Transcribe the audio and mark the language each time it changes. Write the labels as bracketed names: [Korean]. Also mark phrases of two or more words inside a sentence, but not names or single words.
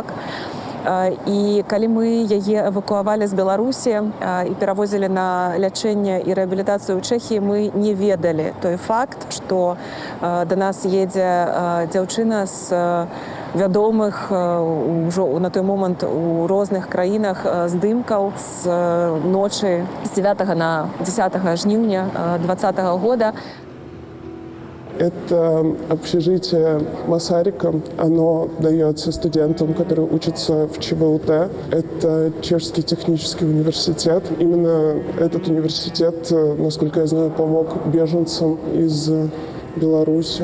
[Belarusian] І калі мы яе эвакуавалі з Беларусі і перавозілі на лячэнне і рэабілітацыю ў Чэхіі, мы не ведалі той факт, што да нас едзе дзяўчына з вядомых ўжо на той момант у розных краінах здымкаў з ночы з 9 на 10 жніўня 2020 года. [Russian] Это общежитие Масарика. Оно дается студентам, которые учатся в ЧВУТ. Это Чешский технический университет. Именно этот университет, насколько я знаю, помог беженцам из Беларуси.